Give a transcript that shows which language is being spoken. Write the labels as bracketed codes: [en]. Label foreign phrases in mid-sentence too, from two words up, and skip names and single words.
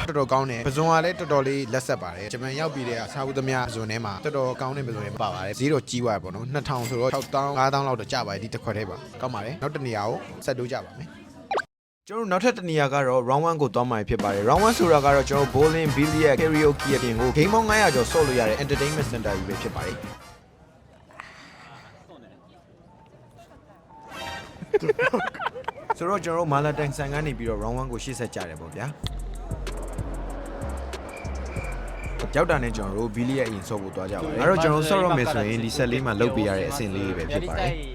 [my] တော်တော်ကောင်းတယ်ပဇွန်ကလည်းတော်တော်လေးလက်ဆက်ပါတယ်ဂျပန်ရောက်ပြီးတဲ့စားဘူးသမျှပဇွန်ထဲမှာတော်တော်ကောင်းတဲ့ပဇွန်တွေပါပါတယ်ဈေးတော့ကြီးသွားပေါ့နော်2000ဆိုတော့6000 5000လောက်တော့ကျပါတယ်ဒီတစ်ခွက်ထဲပါကောင်းပါတယ်နောက်တစ်နေရာကိုဆက်တိုးကြပါမယ်ကျွန်တော်နောက်ထပ်တစ်နေရာကတော့ round 1ကိုသွားမှာဖြစ်ပါတယ် round 1ဆိုတာကတော့ကျွန်တော် [en] bowling billiard karaoke [my] အပြင်ကို game ပေါင်း900ကျော်ဆော့လို့ရတဲ့ [en] entertainment center [my] ကြီးပဲဖြစ်ပါတယ် ဆိုတော့ကျွန်တော်မာလာတန်ဆန်ကနေပြီးတော့ round 1ကိုရှေ့ဆက်ကြတယ်ပေါ့ဗျာရောက်တာနဲ့ကျွန်တော်တို့ဘီလီရဲ့အရင်ဆော့ဖို့သွားကြပါတယ်အဲ့တော့ကျွန်တော်ဆော့ရမယ်ဆိုရင်ဒီဆက်လေးမှာလုတ်ပေးရတဲ့အဆင့်လေးပဲဖြစ်ပါတယ်